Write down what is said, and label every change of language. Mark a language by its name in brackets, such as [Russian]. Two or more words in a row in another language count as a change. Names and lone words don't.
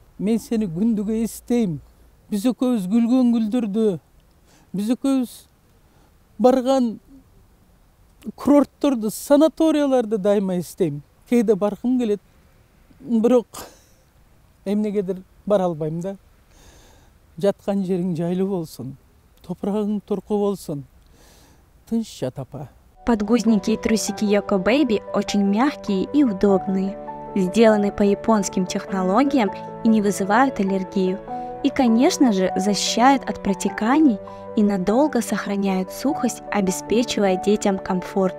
[Kyrgyz] Мен сени күндүгө эстейм. Биз экөөбүз күлгөн гүлдөрдү, биз экөөбүз барган курортторду, санаторияларды дайыма эстейм. Кээде баргым келет, бирок эмнегедир бара албайм да. Жаткан жериң жайлуу болсун, топурагың турку болсун. Тынч жат, апа. [Russian] Подгузники и трусики Йоко Бэйби очень мягкие и удобные, сделаны по японским технологиям и не вызывают аллергию. И, конечно же, защищают от протеканий и надолго сохраняют сухость, обеспечивая детям комфорт.